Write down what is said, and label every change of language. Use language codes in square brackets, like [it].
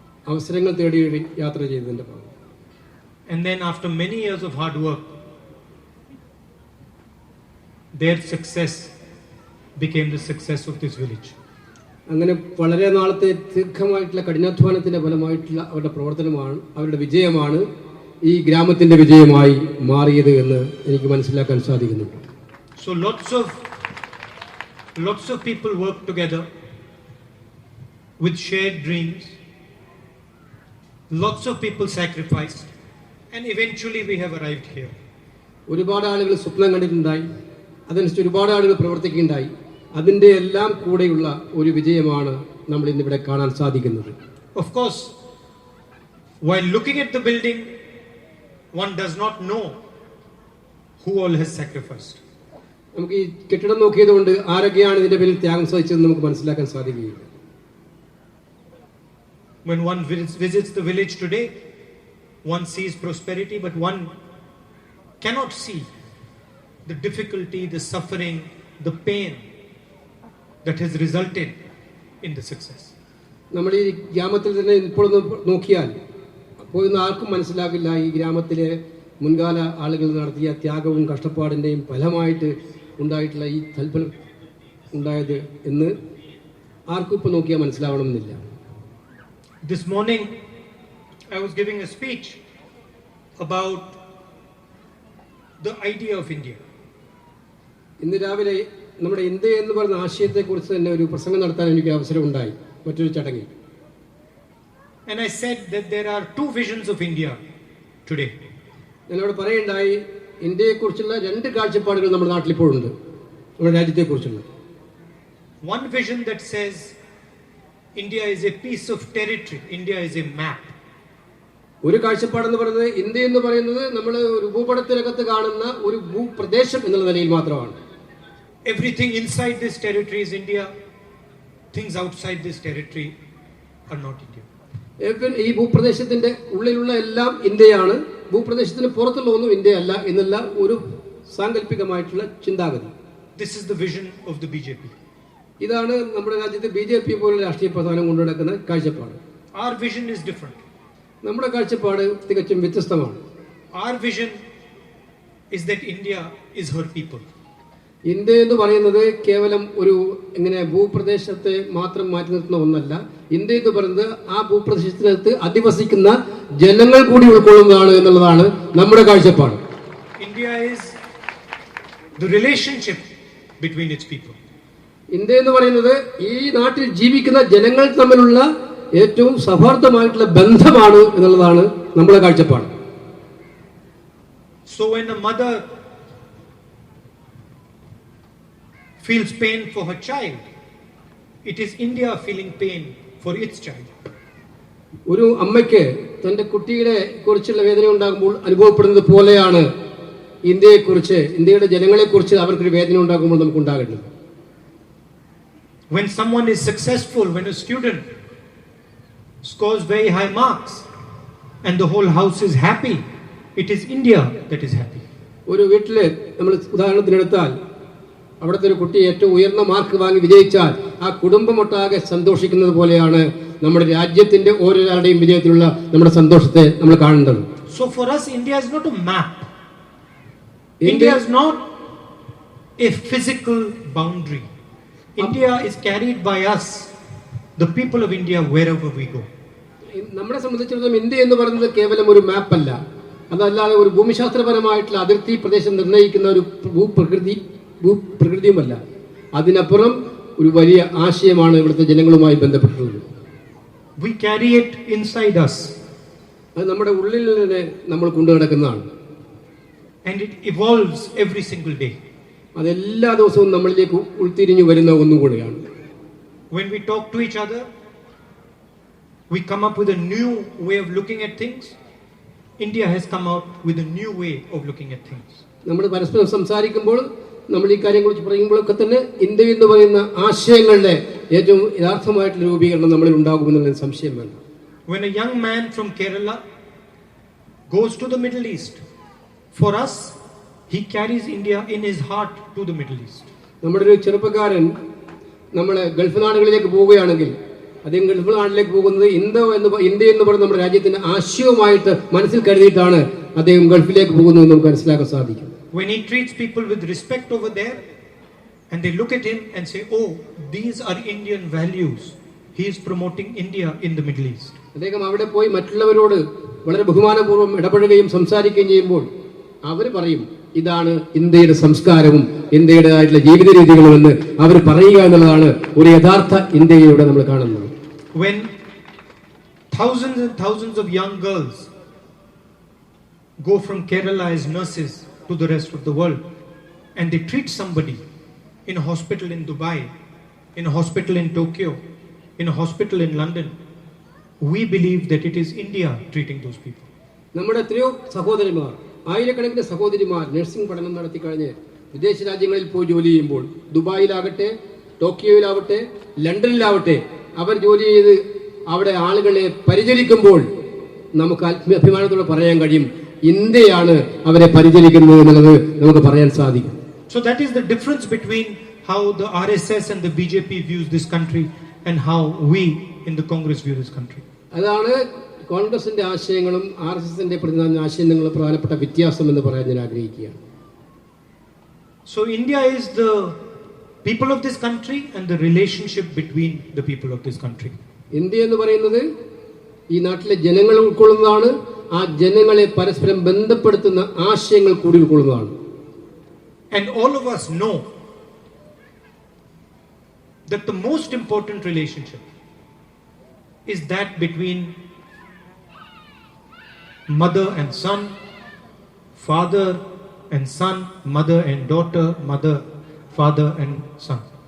[ml] അവസരങ്ങൾ തേടി യാത്ര ചെയ്തതിൻ്റെ ഭാഗം. [en] And then after many years of hard work, their success became the success of this village. [ml] അങ്ങനെ വളരെ നാളത്തെ ദീർഘമായിട്ടുള്ള കഠിനാധ്വാനത്തിന്റെ ഫലമായിട്ടുള്ള അവരുടെ പ്രവർത്തനമാണ്, അവരുടെ വിജയമാണ് ഈ ഗ്രാമത്തിന്റെ വിജയമായി മാറിയത് എന്ന് എനിക്ക് മനസ്സിലാക്കാൻ സാധിക്കുന്നുണ്ട്. [en] So lots of people worked together with shared dreams. Lots of people sacrificed, and eventually we have arrived here. [ml] ഒരുപാട് ആളുകൾ സ്വപ്നം കണ്ടിട്ടുണ്ടായി, അതനുസരിച്ച് ഒരുപാട് ആളുകൾ പ്രവർത്തിക്കുകയുണ്ടായി. അതിൻ്റെ എല്ലാം കൂടെയുള്ള ഒരു വിജയമാണ് നമ്മൾ ഇന്നിവിടെ കാണാൻ സാധിക്കുന്നത്. [en] Of course, while looking at the building, one does not know who all has sacrificed. [ml] നമുക്ക് ഈ കെട്ടിടം നോക്കിയതുകൊണ്ട് ആരൊക്കെയാണ് ഇതിന്റെ പേരിൽ ത്യാഗം സഹിച്ചതെന്ന് നമുക്ക് മനസ്സിലാക്കാൻ സാധിക്കുകയില്ല. [en] When one visits the village today, one sees prosperity, but one cannot see the difficulty, the suffering, the pain that has resulted in the success. [ml] നമ്മൾ ഈ ഗ്രാമത്തിൽ തന്നെ ഇപ്പോഴൊന്ന് നോക്കിയാൽ പോയൊന്നും ആർക്കും മനസ്സിലാകില്ല ഈ ഗ്രാമത്തിലെ മുൻകാല ആളുകൾ നടത്തിയ ത്യാഗവും കഷ്ടപ്പാടിൻ്റെയും ഫലമായിട്ട് ഉണ്ടായിട്ടുള്ള ഈ തൽഫലം ഉണ്ടായത് എന്ന് ആർക്കും ഇപ്പോൾ നോക്കിയാൽ മനസ്സിലാവണമെന്നില്ല. [en] This morning I was giving a speech about the idea of India. [ml] ഇന്ന് രാവിലെ നമ്മുടെ ഇന്ത്യ എന്ന് പറയുന്ന ആശയത്തെക്കുറിച്ച് തന്നെ ഒരു പ്രസംഗം നടത്താൻ എനിക്ക് അവസരം ഉണ്ടായി മറ്റൊരു ചടങ്ങിൽ. [en] And I said that there are two visions of India today. [ml] ഞാനവിടെ പറയുണ്ടായി, ഇന്ത്യയെക്കുറിച്ചുള്ള രണ്ട് കാഴ്ചപ്പാടുകൾ നമ്മുടെ നാട്ടിൽ ഇപ്പോഴുണ്ട്, നമ്മുടെ രാജ്യത്തെക്കുറിച്ചുള്ള. [en] one vision that says India is a piece of territory, India is a map. [ml] ഒരു കാഴ്ചപ്പാടെന്ന് പറയുന്നത് ഇന്ത്യ എന്ന് പറയുന്നത് നമ്മൾ ഒരു ഭൂപടത്തിനകത്ത് കാണുന്ന ഒരു ഭൂപ്രദേശം എന്നുള്ള നിലയിൽ മാത്രമാണ്. [en] Everything inside this territory is India. Things outside this territory are not India. [ml] ഈ ഭൂപ്രദേശത്തിന്റെ ഉള്ളിലുള്ള എല്ലാം ഇന്ത്യയാണ്, ഭൂപ്രദേശത്തിന് പുറത്തുള്ള ഒന്നും ഇന്ത്യ അല്ല എന്നുള്ള ഒരു സാങ്കല്പികമായിട്ടുള്ള ചിന്താഗതി. [en] This is the vision of the BJP. [ml] ഇതാണ് നമ്മുടെ രാജ്യത്ത് BJP പോലുള്ള രാഷ്ട്രീയ പ്രസ്ഥാനം കൊണ്ടുനടക്കുന്ന കാഴ്ചപ്പാട്. [en] Our vision is different. [ml] നമ്മുടെ കാഴ്ചപ്പാട് തികച്ചും വ്യത്യസ്തമാണ്. [en] Our vision is that India is her people. [ml] India എന്ന് പറയുന്നത് കേവലം ഒരു ഇങ്ങനെ ഭൂപ്രദേശത്തെ മാത്രം മാറ്റി നിർത്തുന്ന ഒന്നല്ല. ഇന്ത്യ എന്ന് പറയുന്നത് ആ ഭൂപ്രദേശത്തിനകത്ത് അധിവസിക്കുന്ന ജനങ്ങൾ കൂടി ഉൾക്കൊള്ളുന്നതാണ് എന്നുള്ളതാണ് നമ്മുടെ കാഴ്ചപ്പാട്. [en] India is the relationship between its people. [ml] India എന്ന് പറയുന്നത് ഈ നാട്ടിൽ ജീവിക്കുന്ന ജനങ്ങൾ തമ്മിലുള്ള ഏറ്റവും സൗഹാർദ്ദമായിട്ടുള്ള ബന്ധമാണ് എന്നുള്ളതാണ് നമ്മുടെ കാഴ്ചപ്പാട്. [en] So when a mother feels pain for her child, it is India feeling pain for its child. [ml] ഒരു അമ്മയ്ക്ക് തന്റെ കുട്ടിയുടെ കുറിച്ചുള്ള വേദന ഉണ്ടാകുമ്പോൾ അനുഭവപ്പെടുന്നത് പോലെയാണ് ഇന്ത്യയെക്കുറിച്ച്, ഇന്ത്യയുടെ ജനങ്ങളെക്കുറിച്ച് അവർക്കൊരു വേദന ഉണ്ടാകുമ്പോൾ നമുക്ക് ഉണ്ടാകേണ്ടത്. [en] When someone is successful, when a student scores very high marks and the whole house is happy, it is India that is happy. [ml] ഒരു വീട്ടില് നമ്മൾ ഉദാഹരണത്തിനെടുത്താൽ അവിടുത്തെ ഒരു കുട്ടി ഏറ്റവും ഉയർന്ന മാർക്ക് വാങ്ങി വിജയിച്ചാൽ ആ കുടുംബമൊട്ടാകെ സന്തോഷിക്കുന്നത് പോലെയാണ് നമ്മുടെ രാജ്യത്തിന്റെ ഓരോരാളുടെയും വിജയത്തിലുള്ള നമ്മുടെ സന്തോഷത്തെ നമ്മൾ കാണേണ്ടത്. [en] So for us, India is not a map. India is not a physical boundary. India is carried by us, the people of India, wherever we go. [ml] നമ്മളെ സംബന്ധിച്ചിടത്തോളം ഇന്ത്യ എന്ന് പറയുന്നത് കേവലം ഒരു മാപ്പ് അല്ല, അതല്ലാതെ ഒരു ഭൂമിശാസ്ത്രപരമായിട്ടുള്ള അതിർത്തി പ്രദേശം നിർണ്ണയിക്കുന്ന ഒരു ഭൂപ്രകൃതിയുമല്ല. അതിനപ്പുറം ഒരു വലിയ ആശയമാണ് ഇവിടുത്തെ ജനങ്ങളുമായി ബന്ധപ്പെട്ടിട്ടുള്ളത്. [en] We carry it inside us. [ml] അത് നമ്മുടെ ഉള്ളിൽ തന്നെ നമ്മൾ കൊണ്ടുനടക്കുന്നതാണ്. [en] And it evolves every single day. [ml] അതെല്ലാ ദിവസവും നമ്മളിലേക്ക് ഉൾത്തിരിഞ്ഞു വരുന്ന ഒന്നും കൂടിയാണ്. [en] When we talk to each other, we come up with a new way of looking at things. India has come out with a new way of looking at things. [ml] നമ്മൾ പരസ്പരം സംസാരിക്കുമ്പോൾ, നമ്മൾ ഈ കാര്യങ്ങളെക്കുറിച്ച് പറയുമ്പോഴൊക്കെ തന്നെ ഇന്ത്യ എന്ന് പറയുന്ന ആശയങ്ങളുടെ ഏറ്റവും യഥാർത്ഥമായിട്ടുള്ള രൂപീകരണം നമ്മളിൽ ഉണ്ടാകുമെന്നുള്ള സംശയം വേണ്ട. [en] When a young man from Kerala goes to the Middle East, for us, he carries India in his heart to the Middle East. [ml] നമ്മുടെ ഒരു ചെറുപ്പക്കാരൻ നമ്മൾ ഗൾഫ് നാടുകളിലേക്ക് പോവുകയാണെങ്കിൽ അദ്ദേഹം ഗൾഫ് നാട്ടിലേക്ക് പോകുന്നത് ഇന്ത്യ എന്ന് പറയുന്ന നമ്മുടെ രാജ്യത്തിന്റെ ആശയവുമായിട്ട് മനസ്സിൽ കരുതിയിട്ടാണ് അദ്ദേഹം ഗൾഫിലേക്ക് പോകുന്നത് നമുക്ക് മനസ്സിലാക്കാൻ സാധിക്കും. [en] When he treats people with respect over there and they look at him and say, oh, these are Indian values, he is promoting India in the Middle East. [ml] അദ്ദേഹം അവിടെ പോയി മറ്റുള്ളവരോട് വളരെ ബഹുമാനപൂർവ്വം ഇടപെടുകയും സംസാരിക്കുകയും ചെയ്യുമ്പോൾ അവർ പറയും, ഇതാണ് ഇന്ത്യയുടെ സംസ്കാരവും ഇന്ത്യയുടേതായിട്ടുള്ള ജീവിത രീതികളും എന്ന് അവർ പറയുക എന്നുള്ളതാണ് ഒരു യഥാർത്ഥ ഇന്ത്യയിലൂടെ നമ്മൾ കാണുന്നത്. [en] When thousands and thousands of young girls go from Kerala as nurses to the rest of the world and they treat somebody in a hospital in Dubai, in a hospital in Tokyo, in a hospital in London, we believe that it is India treating those people. [ml] നമ്മുടെ എത്രയോ സഹോദരിമാർ, ആയിരക്കണക്കിന് സഹോദരിമാർ nursing പഠനം നടത്തി കഴിഞ്ഞ് വിദേശ രാജ്യങ്ങളിൽ പോയി ജോലി ചെയ്യുമ്പോൾ, ദുബായിലാകട്ടെ, ടോക്കിയോയിലാവട്ടെ, ലണ്ടനിലാവട്ടെ, അവർ ജോലി ചെയ്ത് അവിടെ ആളുകളെ പരിചരിക്കുമ്പോൾ നമുക്ക് അഭിമാനത്തോടെ പറയാൻ കഴിയും, ഇന്ത്യയാണ് അവരെ പരിചരിക്കുന്നത് എന്നുള്ളത് നമുക്ക് പറയാൻ സാധിക്കും. [en] So that is the difference between how the RSS and the BJP views this country and how we in the Congress view this country. [ml] അതാണ് കോൺഗ്രസിന്റെ ആശയങ്ങളും RSSന്റെ ആശയങ്ങളും പ്രധാനപ്പെട്ട വ്യത്യാസം എന്ന് പറയാൻ ഞാൻ ആഗ്രഹിക്കുകയാണ്. [en] So India is the people of this country and the relationship between the people of this country. [ml] India എന്ന് പറയുന്നത് ഈ നാട്ടിലെ ജനങ്ങൾ ഉൾക്കൊള്ളുന്നതാണ്, ആ ജനങ്ങളെ പരസ്പരം ബന്ധപ്പെടുത്തുന്ന ആശയങ്ങൾ കൂടി ഉൾക്കൊള്ളുന്നതാണ്. [en] And all of us know that the most important relationship is that between mother and son, father and son, mother and daughter, mother, father and son.